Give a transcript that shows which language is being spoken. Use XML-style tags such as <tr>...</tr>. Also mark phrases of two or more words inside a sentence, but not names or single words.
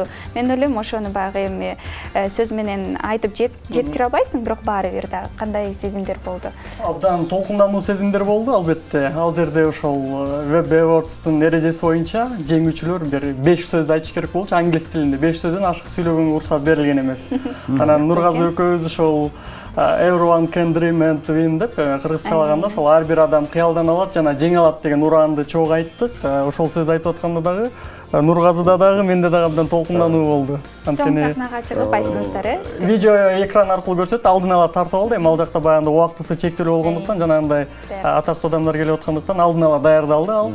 <ky>Мен ойлойм, ошону баягы эми сөз менен айтып жеткире албайсың, бирок баары бир да кандай сезимдер болду? Абдан толкундануу сезимдер болду, албетте. Ал жерде ошол Web Awards'тын эрежеси боюнча жеңүүчүлөр бир 5 сөздү айтыш керек болчу, англис тилинде 5 сөздөн ашык сүйлөгөнгө уруксат берилген эмес. Анан Нургазы экөөбүз ошол</ky> <en>Everyone can dream and win</en> <ky>деп кыргызчалаганда ошол ар бир адам кыялдан алат жана жеңе алат деген ураанды чогуу айттык. Ошол сөздү айтып атканда дагы Нургазыда дагы менде дагы абдан толкундануу болду. Чоң сахнага чыгып айттыңыздар, Видео экран аркылуу көрсөтүп, алдын ала тартып алды. Эми ал жакта баягы убактысы чектелүү болгондуктан жана андай атактуу адамдар келип аткандыктан алдын ала даярдалды ал.</ky>